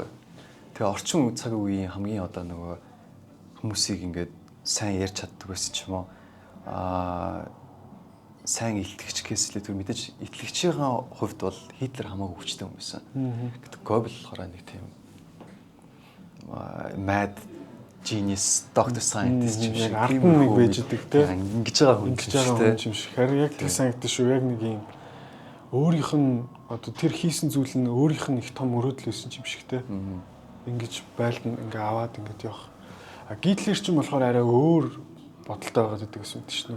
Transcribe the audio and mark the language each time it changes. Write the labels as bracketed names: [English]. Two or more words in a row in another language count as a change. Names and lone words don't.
[Mongolian] Тэгээ орчин цаг үеийн хамгийн одоо нөгөө хүмүүсийг ингээд сайн ярьж чаддаг байсан ч юм уу сайн илтгэгч гэсэлээ тэр мэдээж итгэгчийн хувьд бол Хитлер хамаагүй хүчтэй хүн байсан. Гэтэл Goebbels болохоор нэг тийм [English] mad genius, doctor scientist [Mongolian] юм шиг ард нь нэг байж идэг те. Ингэж байгаа хүн юм шиг. Харин яг тэр санагдаж шүү. Яг нэг юм өөрийнх нь одоо тэр хийсэн зүйл нь өөрийнх нь их том өрөөдөл байсан юм шиг те. Ингэж байлдан ингээ аваад ингэж явах. Гитлер ч юм болохоор арай өөр бодолтой байгаад байдаг гэсэн үг чинь.